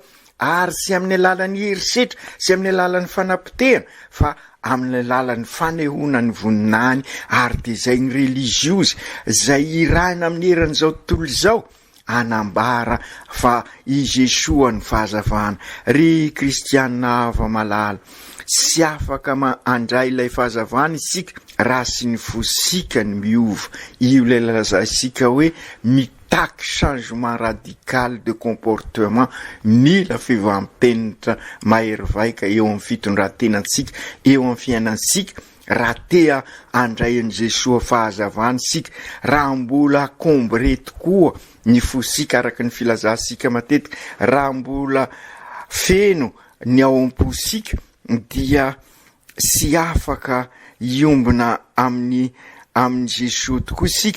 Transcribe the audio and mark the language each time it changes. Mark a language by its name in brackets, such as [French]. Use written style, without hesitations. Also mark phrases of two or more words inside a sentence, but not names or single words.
[Malagasy] Ary sy amin'ny alalan'ny herisetra, sy amin'ny alalan'ny fanampitena, fa amin'ny alalan'ny fanehonany voninany, ary de zay ny religiozy zay irahina amin'ny eran'izao tontolo izao anambara fa i Jesoa ny fahazavana. Ry kristianina ava malala, sy afaka andray ilay fahazavana isika raha sy ny fosika ny miova. Io ilay lazasika hoe mitaky [French] changement radical de comportement, [Malagasy] mila fivampenitra mahery vaika eo amin'ny fitondrantenantsika, eo amin'ny fiainansika, raha tea andray an' Jesoa fahazavana sika. Raha mbola kombre tokoa ny fosika araka ny filazasika matetika, raha mbola feno ny ao am-posika, dia sy afaka iombona amin'ny Jesoa tokoa sika.